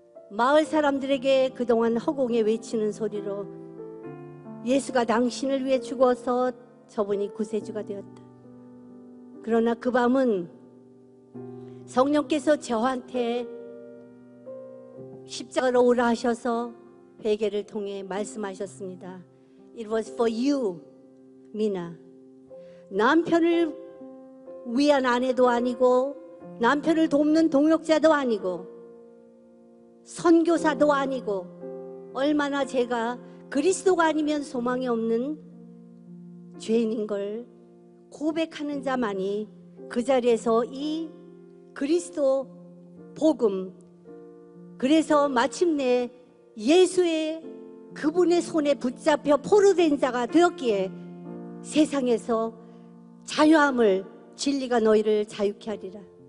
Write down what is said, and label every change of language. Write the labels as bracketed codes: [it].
[ko] 마을 사람들에게 그동안 허공에 외치는 소리로 예수가 당신을 위해 죽어서 저분이 구세주가 되었다. 그러나 그 밤은 성령께서 저한테 십자가로 오라 하셔서 회개를 통해 말씀하셨습니다. [en] It was for you, 미나. [ko] 남편을 위한 아내도 아니고 남편을 돕는 동역자도 아니고 선교사도 아니고 얼마나 제가 그리스도가 아니면 소망이 없는 죄인인 걸 고백하는 자만이 그 자리에서 이 그리스도 복음, 그래서 마침내 예수의 그분의 손에 붙잡혀 포로된 자가 되었기에 세상에서 자유함을, 진리가 너희를 자유케 하리라.